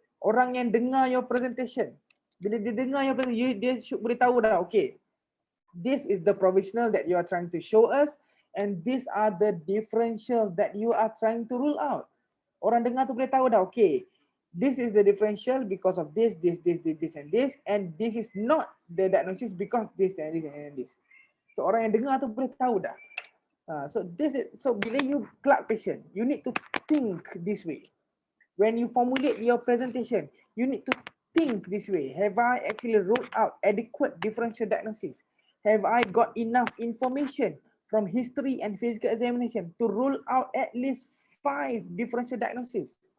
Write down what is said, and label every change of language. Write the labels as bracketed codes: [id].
[ms] Orang yang dengar [en] your presentation, [ms] bila dia dengar [en] your presentation, [ms] dia [en] should [ms] boleh tahu dah, [en] okay, this is the provisional that you are trying to show us, and these are the differential that you are trying to rule out. [ms] Orang dengar tu boleh tahu dah, [en] okay, this is the differential because of this, and this is not the diagnosis because this and this and this. [ms] So orang yang dengar tu boleh tahu dah. [en] So [ms] bila [en] you clerk patient, you need to think this way. When you formulate your presentation, you need to think this way. Have I actually ruled out adequate differential diagnosis? Have I got enough information from history and physical examination to rule out at least 5 differential diagnoses?